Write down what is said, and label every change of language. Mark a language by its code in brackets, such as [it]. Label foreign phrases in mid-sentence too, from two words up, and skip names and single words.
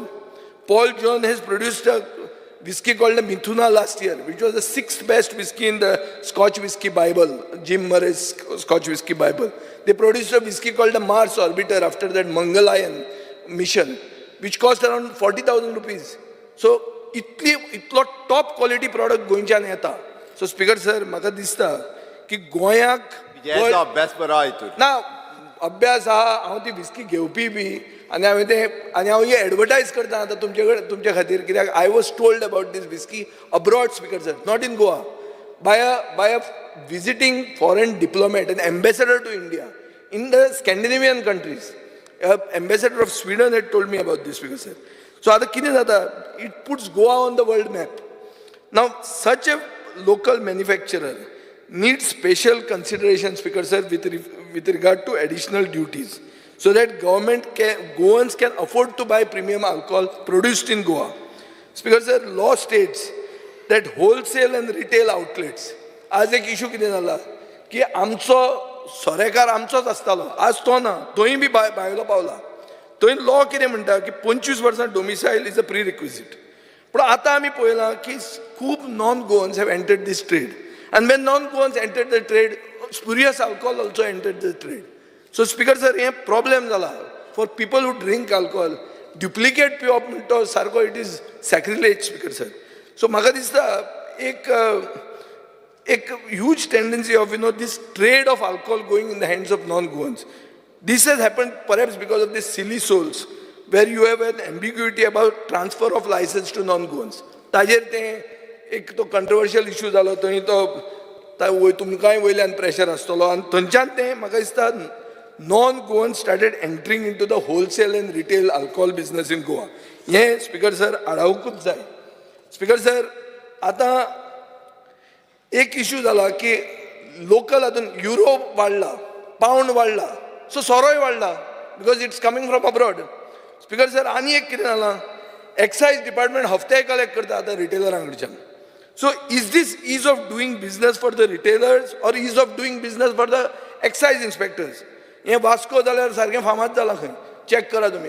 [en] Paul John has produced a whiskey called the Mithuna last year, which was the 6th best whiskey in the Scotch Whiskey Bible, Jim Murray's Scotch Whiskey Bible. They produced a whiskey called the Mars Orbiter after that Mangalayan mission, which cost around 40,000 rupees. [kok] So, itlo [en] top quality product [kok] गोंयच्यान येता. सो स्पीकर सर म्हाका दिसता की गोंयाक अभ्यास बरो हितून ना अभ्यास आहा हांव ती विस्की घेवपी बी आनी हांव ही एडवर्टायज करता आतां तुमचे खातीर कित्याक [en] I was told about this whiskey abroad speaker sir not in Goa by a visiting foreign diplomat, an ambassador to India in the Scandinavian countries. Ambassador of Sweden had told me about this, Speaker sir. So it puts Goa on the world map. Now, such a local manufacturer needs special consideration, Speaker sir, with regard to additional duties, so that Goans can afford to buy premium alcohol produced in Goa. Speaker sir, law states that wholesale and retail outlets, [kok] आज एक इशू कितें जाला की आमचो सोरेकार आमचोच आसतालो, आज तो ना, तोय बी भायलो पावला. थंय लॉ कितें म्हणटा की 25 वर्सां [en] domicile is a prerequisite. [kok] पूण आतां आमी पळयलां की खूब [en] non Goans have entered this trade, and when non goans entered the trade, spurious alcohol also entered the trade. So speaker sir, हे problem जाला for people who drink alcohol. Duplicate [kok] पिवप म्हणटा सारको [en] it is sacrilege, speaker sir. So [kok] म्हाका दिसता एक [en] huge tendency of this trade of alcohol going in the hands of non-Goans. This has happened perhaps because of these silly souls, where you have an ambiguity about transfer of license to non-Goans. [kok] ताजेर तें एक तो controversial issue जालो, थंय तो तुमकांय वयल्यान pressure आसतलो, आनी थंयच्यान तें म्हाका दिसता [en] non-Goans started entering into the wholesale and retail alcohol business in Goa. [kok] हें स्पीकर सर आडावकूच जाय. स्पीकर सर, आता एक इश्यू जाला की लोकल हातून युरो वाडला, पावंड वाडला, सो सोरोय वाडला [en] because it's coming from abroad. [kok] स्पीकर सर, आनी एक कितें जाला, एक्सायज डिपार्टमेंट हफ्ते कलेक्ट करता आतां रिटेलरां कडच्यान. [en] so is this ease of doing business for the retailers or ease of doing business for the excise inspectors? [kok] हें वास्को जाल्यार सारकें फामाद जालां खंय, चॅक करा तुमी.